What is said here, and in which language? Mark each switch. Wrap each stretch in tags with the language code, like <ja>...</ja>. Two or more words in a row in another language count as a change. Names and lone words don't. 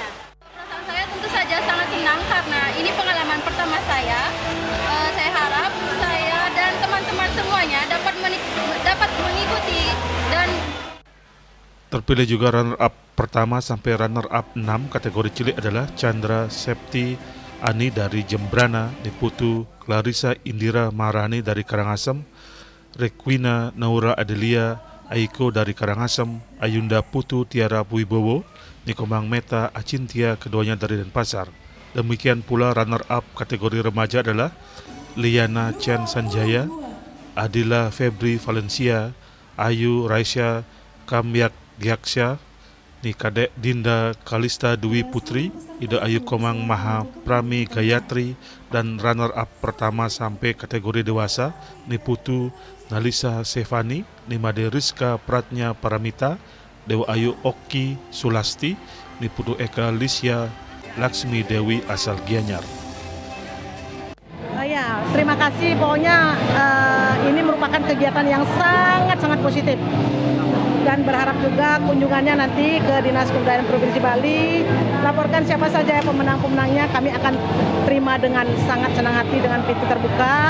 <id>Perasaan saya tentu saja sangat senang karena ini pengalaman pertama saya. Saya harap saya dan teman-teman semuanya dapat mengikuti dan Terpilih juga runner-up pertama sampai runner-up 6 kategori cilik adalah Chandra Septi Ani dari Jembrana, Niputu Clarissa Indira Maharani dari Karangasem, Rekwina Naura Adelia Aiko dari Karangasem, Ayunda Putu Tiara Wibowo, Nikomang Meta Acintia keduanya dari Denpasar. Demikian pula runner-up kategori remaja adalah Liana Chen Sanjaya, Adila Febri Valencia, Ayu Raisya Kamyak Gyaksya, Nikadek Dinda Kalista Dwi Putri, Ida Ayu Komang Maha Prami Gayatri, dan runner-up pertama sampai kategori dewasa Niputu Nalisa Sevani, Nimade Rizka Pratnya Paramita, Dewa Ayu Oki Sulasti, Niputu Eka Lisya Laksmi Dewi asal Gianyar. Ya, terima kasih. Pokoknya ini merupakan kegiatan yang sangat positif. Dan berharap juga kunjungannya nanti ke Dinas Kebudayaan Provinsi Bali. Laporkan siapa saja pemenang-pemenangnya, kami akan terima dengan sangat senang hati, dengan pintu terbuka.</id>